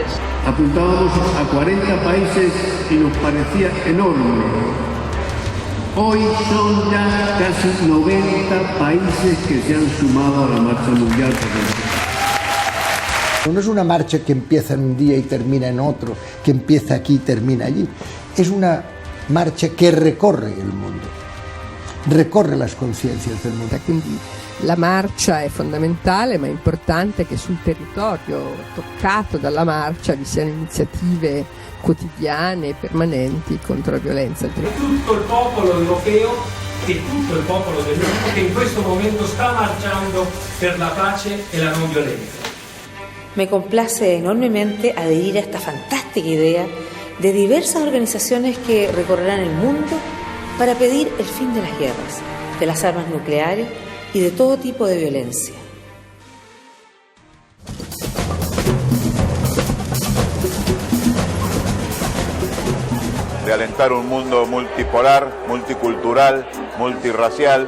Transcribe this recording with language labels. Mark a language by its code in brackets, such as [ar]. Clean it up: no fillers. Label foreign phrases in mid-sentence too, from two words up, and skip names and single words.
[es] Apuntábamos a 40 países y nos parecía enorme. Hoy son ya casi 90 países que se han sumado a la marcha mundial por la paz. No es una marcha que empieza en un día y termina en otro, que empieza aquí y termina allí. Es una [it] marcia che recorre il mondo, [es] recorre las conciencias del mondo. [it] Quindi la marcia è fondamentale, ma è importante che sul territorio toccato dalla marcia vi siano iniziative quotidiane e permanenti contro la violenza. Tutto il popolo europeo e tutto il popolo del mondo che in questo momento sta marciando per la pace e la non violenza. [es] Me complace enormemente adherir a esta fantástica idea de diversas organizaciones que recorrerán el mundo para pedir el fin de las guerras, de las armas nucleares y de todo tipo de violencia. De alentar un mundo multipolar, multicultural, multirracial.